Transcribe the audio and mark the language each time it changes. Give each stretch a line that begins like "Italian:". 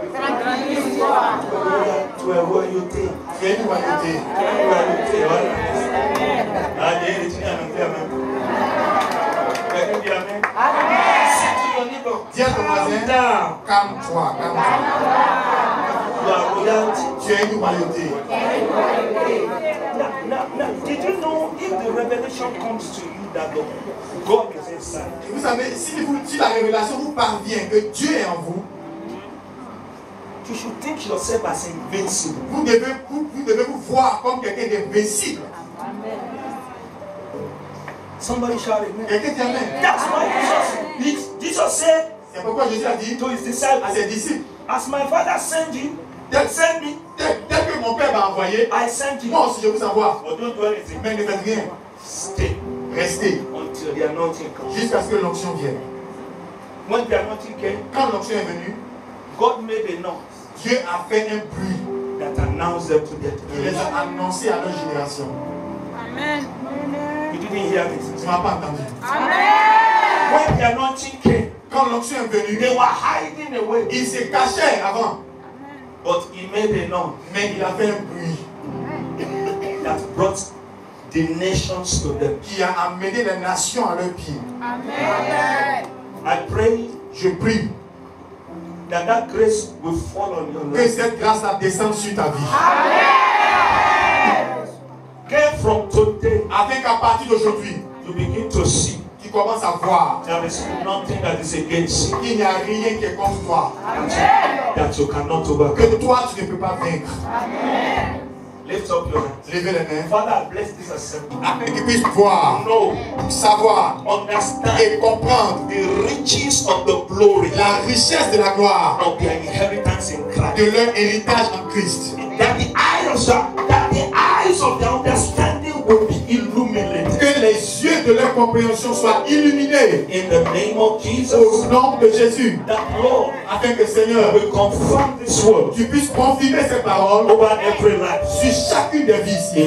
French: Tranquillise-toi. Tu es royauté. Tu es une royauté. Tu es une royauté, voilà. Allez, tu es un Amen. Quelqu'un dit Amen? Amen. Si tu es libre, Dis à ton voisin, calme-toi, calme-toi. la royauté. Tu es une royauté.
English: Now, did you know if the revelation comes to you that God is inside?
French: Vous savez, si la révélation vous parvient que Dieu est en vous,
English: You should think yourself as invincible.
French: vous devez vous voir comme quelqu'un d'invincible.
English: Somebody shout amen.
French: Quelqu'un dit Amen.
English: That's why Jesus said
French: C'est pourquoi Jésus a dit
English: to his disciples,
French: à ses disciples,
English: as my father sent you,
French: tel
English: send me,
French: que mon Père m'a envoyé,
English: I sent you.
French: moi aussi je vous envoie.
English: But don't do anything.
French: Mais ne faites rien.
English: Stay
French: Restez
English: until the anointing comes.
French: jusqu'à ce que l'onction vienne.
English: When the anointing came,
French: Quand l'onction est venue,
English: God made a noise
French: Dieu a fait un bruit
English: that announced them to their
French: qui les
English: generation.
French: a annoncés à leur génération.
English: Amen. You didn't hear me.
French: Tu ne m'as pas entendu.
English: When the anointing came,
French: Quand l'onction est venue,
English: they were hiding away.
French: il se cachait avant,
English: But he made a noise
French: mais il a fait un bruit
English: that brought the nations to them.
French: qui a amené les nations à leurs pieds.
English: Amen. I pray
French: Je prie
English: that grace will fall on your
French: que
English: life.
French: cette grâce-là descende sur ta vie.
English: Get from today,
French: Afin qu'à partir d'aujourd'hui,
English: you begin to see
French: tu commences à voir
English: there is nothing that is against you
French: qu'il n'y a rien qui est contre toi,
English: that you cannot overcome.
French: que toi tu ne peux pas vaincre.
English: Lift up your hands.
French: Levez les mains
English: Father, bless this assembly.
French: afin qu'ils puissent voir,
English: Know,
French: savoir
English: understand
French: et comprendre
English: the riches of the glory
French: la richesse de la gloire
English: of their inheritance in Christ.
French: de leur héritage en Christ.
English: That the eyes of their understanding will be illuminated.
French: Que les yeux de leur compréhension soient illuminés
English: In the name of Jesus,
French: au nom de Jésus,
English: that Lord
French: afin que Seigneur,
English: will confirm this word
French: tu puisses confirmer ces paroles
English: over every life.
French: sur chacune des vies ici.